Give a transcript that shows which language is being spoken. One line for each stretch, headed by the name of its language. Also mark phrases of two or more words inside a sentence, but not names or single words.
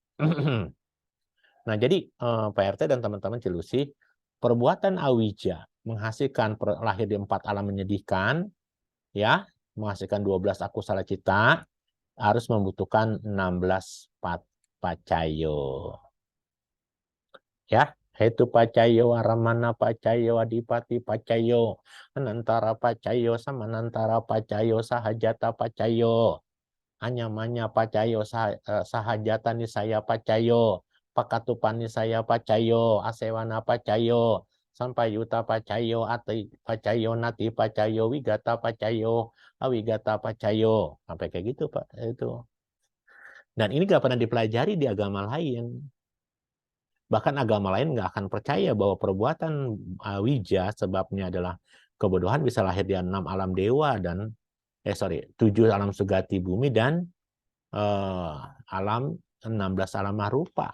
Indonesian: Nah, jadi Pak RT dan teman-teman Cilusi, perbuatan awija menghasilkan lahir di 4 alam menyedihkan, ya, menghasilkan 12
Pali: akusala cita,
Indonesian: harus membutuhkan 16 pacayo. Ya,
Pali: hetu pacayo, aramana pacayo, adipati pacayo, anantara pacayo, samanantara pacayo, sahajata pacayo, anyamanya pacayo, sahajata nisaya pacayo, pakatupani saya pacayo, asewana pacayo, sampai yuta pacayo, ati pacayo, nati pacayo, wigata pacayo, awigata pacayo,
Indonesian: sampai kayak gitu Pak itu. Dan ini gak pernah dipelajari di agama lain. Bahkan agama lain nggak akan percaya bahwa perbuatan wija sebabnya adalah kebodohan bisa lahir di 6 alam dewa dan 7 alam sugati bumi dan alam 16 alam marupa.